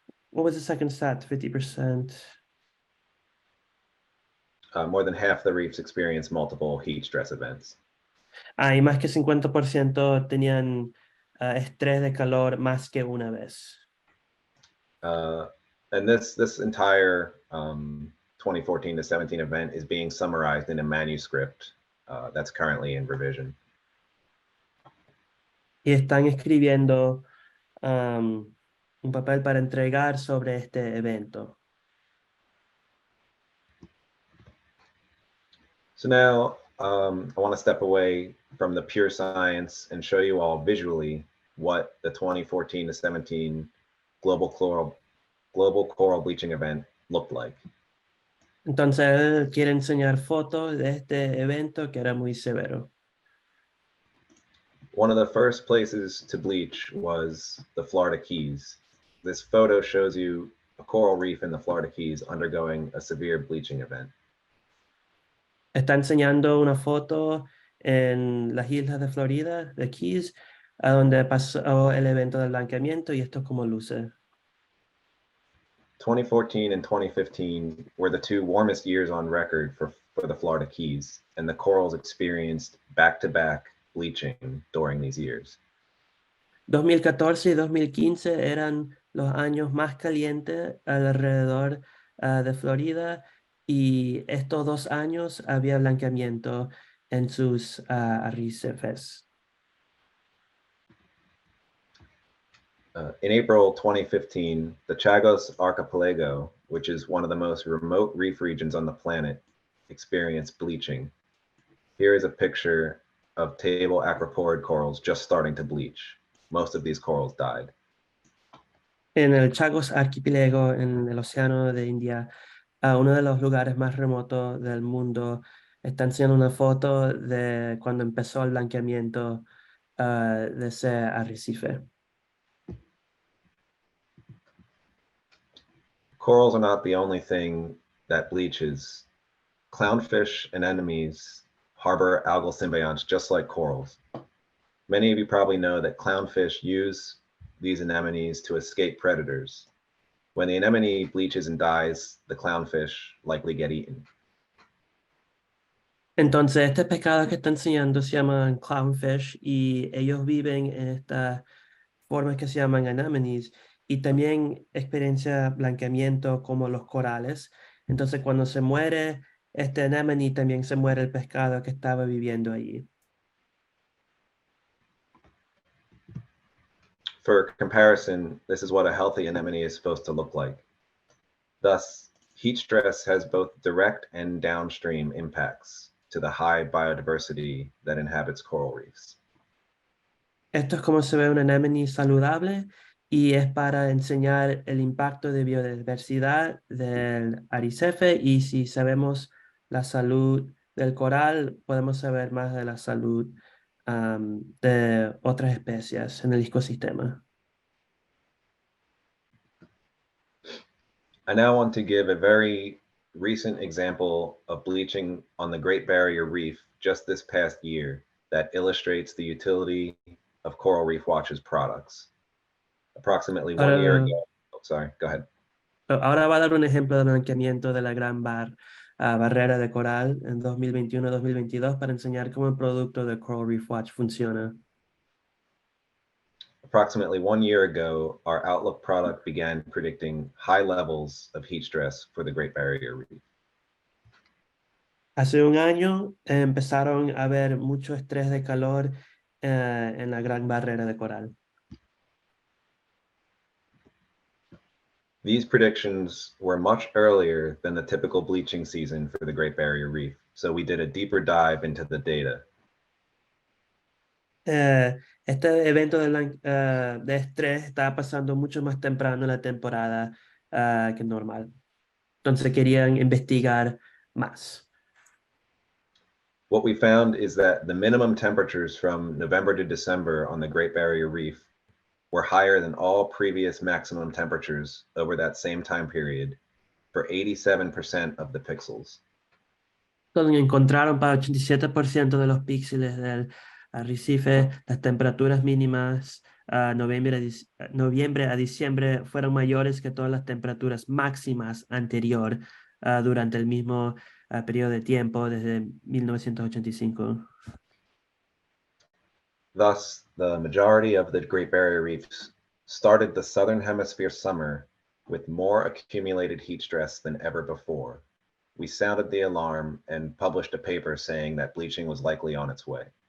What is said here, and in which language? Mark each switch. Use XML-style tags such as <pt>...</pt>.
<en>What was the second stat? 50%. more than half the reefs experience multiple heat stress events.</en> <es>Y más que 50% tenían estrés de calor más que una vez.</es> <en>And this entire 2014 to 17 event is being summarized in a manuscript that's currently in revision.</en> <es>Y están escribiendo un papel para entregar sobre este evento.</es> <en>So now I want to step away from the pure science and show you all visually what the 2014 to 17 global coral bleaching event looked like.</en> <es>Entonces él quiere enseñar fotos de este evento que era muy severo.</es> <en>One of the first places to bleach was the Florida Keys. This photo shows you a coral reef in the Florida Keys undergoing a severe bleaching event.</en> <es>Está enseñando una foto en las islas de Florida, de Keys, a donde pasó el evento del blanqueamiento, y esto es como luce.</es> <en>2014 and 2015 were the two warmest years on record for the Florida Keys, and the corals experienced back-to-back bleaching during these years.</en> <es>2014 y 2015 eran los años más calientes alrededor de Florida, y estos 2 años había blanqueamiento en sus arrecifes.</es> <en>In April 2015, the Chagos Archipelago, which is one of the most remote reef regions on the planet, experienced bleaching. Here is a picture of table acroporid corals just starting to bleach. Most of these corals died.</en> <es>En el Chagos Archipiélago, en el Océano de India, uno de los lugares más remotos del mundo, está enseñando una foto de cuando empezó el blanqueamiento de ese arrecife.</es> <en>Corals are not the only thing that bleaches. Clownfish and anemones harbor algal symbionts just like corals. Many of you probably know that clownfish use these anemones to escape predators. When the anemone bleaches and dies, the clownfish likely get eaten.</en> <es>Entonces, este pescado que está enseñando se llaman clownfish, y ellos viven en estas formas que se llaman anemones, y también experiencia blanqueamiento como los corales. Entonces, cuando se muere este anemone, también se muere el pescado que estaba viviendo allí.</es> <en>For comparison, this is what a healthy anemone is supposed to look like. Thus, heat stress has both direct and downstream impacts to the high biodiversity that inhabits coral reefs.</en> <es>Esto es como se ve una anemone saludable, y es para enseñar el impacto de biodiversidad del arrecife, y si sabemos la salud del coral, podemos saber más de la salud de otras especies en el ecosistema.</es> <en>I now want to give a very recent example of bleaching on the Great Barrier Reef just this past year that illustrates the utility of Coral Reef Watch's products. Approximately 1 year ago, sorry, go ahead.</en> <es>Ahora va a dar un ejemplo de blanqueamiento de la Gran Barrera de Coral en 2021-2022 para enseñar cómo el producto de Coral Reef Watch funciona.</es> <en>Approximately 1 year ago, our Outlook product began predicting high levels of heat stress for the Great Barrier Reef.</en> <es>Hace un año empezaron a haber mucho estrés de calor en la Gran Barrera de Coral.</es> <en>These predictions were much earlier than the typical bleaching season for the Great Barrier Reef, so we did a deeper dive into the data.</en> <es>Este evento de estrés estaba pasando mucho más temprano en la temporada que normal. Entonces querían investigar más.</es> <en>What we found is that the minimum temperatures from November to December on the Great Barrier Reef were higher than all previous maximum temperatures over that same time period for 87% of the pixels.</en> <es>Donde encontraron para 87% de los píxeles del arrecife, las temperaturas mínimas noviembre a diciembre fueron mayores que todas las temperaturas máximas anterior durante el mismo periodo de tiempo desde 1985.</es> <en>Thus, the majority of the Great Barrier Reefs started the Southern Hemisphere summer with more accumulated heat stress than ever before. We sounded the alarm and published a paper saying that bleaching was likely on its way.</en>